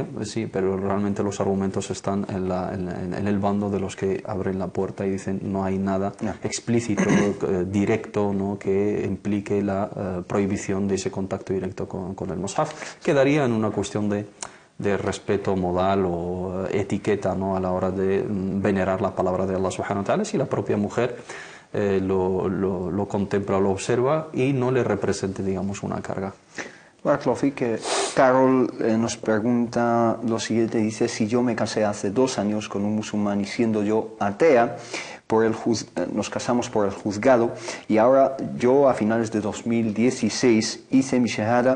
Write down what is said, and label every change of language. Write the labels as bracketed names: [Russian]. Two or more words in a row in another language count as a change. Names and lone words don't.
[Spanish] Sí, pero realmente los argumentos están en el bando de los que abren la puerta y dicen no hay nada explícito, directo, ¿no?, que implique la prohibición de ese contacto directo con el Mushaf. Quedaría en una cuestión de respeto modal o etiqueta, ¿no?, a la hora de venerar la palabra de [Arabic] الله سبحانه وتعالى, [Spanish] si la propia mujer lo contempla, lo observa y no le represente, digamos, una carga. Carol nos pregunta lo siguiente, dice: si yo me casé hace 2 años con un musulmán y siendo yo atea, nos casamos por el juzgado y ahora yo a finales de 2016 hice mi shahada.